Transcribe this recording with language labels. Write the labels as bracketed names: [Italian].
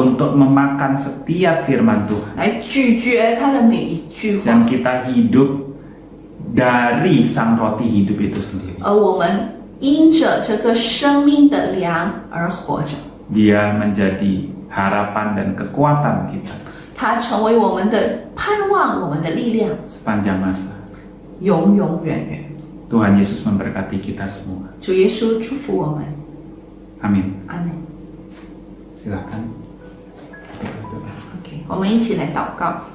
[Indonesian] untuk memakan setiap firman Tuhan, [Chinese] 来咀嚼他的每一句话， [Indonesian] dan kita hidup dari sang roti hidup itu sendiri. [Chinese] 而我们因着这个生命的粮而活着。 [Indonesian] Dia menjadi harapan dan kekuatan kita [Chinese] 它成为我们的盼望，我们的力量， [Indonesian] sepanjang masa. [Chinese] 永永远远。 [Indonesian] Tuhan Yesus memberkati kita semua. [Chinese] 主耶稣祝福我们， [Indonesian] Amin. [Chinese] 阿门。 [Indonesian] Silakan. [Chinese] OK， 我们一起来祷告。